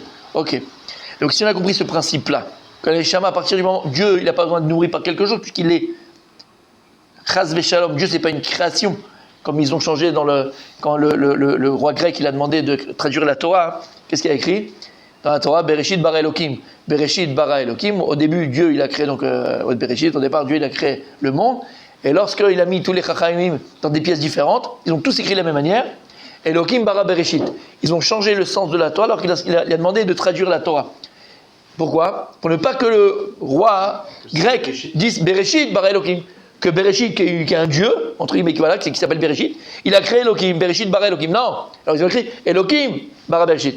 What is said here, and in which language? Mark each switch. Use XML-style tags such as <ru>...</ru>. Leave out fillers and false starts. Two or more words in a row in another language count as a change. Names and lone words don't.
<fr>Ok. Donc si on a compris ce principe-là, que la Neshama, à partir du moment où Dieu, il n'a pas besoin de nourrir par quelque chose, puisqu'il est</fr> <he>חס ושלום,</he> <fr>Dieu, c'est pas une création. Comme ils ont changé quand le roi grec il a demandé de traduire la Torah, qu'est-ce qu'il a écrit dans la Torah ?</fr> <he>בראשית ברא אלוקים. בראשית ברא אלוקים.</he> <fr>Au début, Dieu il a créé Bereshit. Au départ, Dieu il a créé le monde. Et lorsqu'il a mis tous les chachamim dans des pièces différentes, ils ont tous écrit de la même manière.</fr> <he>אלוקים ברא בראשית.</he> <fr>Ils ont changé le sens de la Torah alors qu'il a demandé de traduire la Torah. Pourquoi ? Pour ne pas que le roi grec dise</fr> <he>בראשית ברא אלוקים.</he> <fr>Que Bereshit, qui est un dieu, entre guillemets, qui s'appelle Bereshit, il a créé Elohim,</fr> <he>בראשית ברא אלוהים.</he> <fr>Non. Alors ils ont écrit</fr> <he>אלוהים ברא בראשית.</he>